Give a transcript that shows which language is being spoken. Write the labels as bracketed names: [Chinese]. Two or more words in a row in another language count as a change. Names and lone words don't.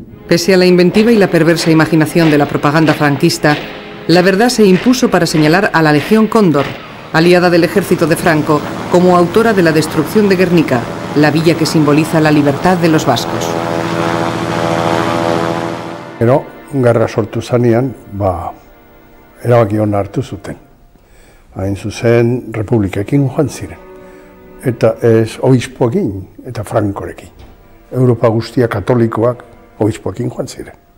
[Spanish] Pese a la inventiva y la perversa imaginación de la propaganda franquista, la verdad se impuso para señalar a la Legión Cóndor, aliada del ejército de Franco, como autora de la destrucción de Guernica, la villa que simboliza la libertad de los vascos. [Basque] Gero, gerra sortu zanean, erabaki hona hartu zuten. Hain zuzen, republikekin joan ziren. Eta ez obispoekin eta Frankorekin. Europa guztia katolikoak obispoekin joan ziren.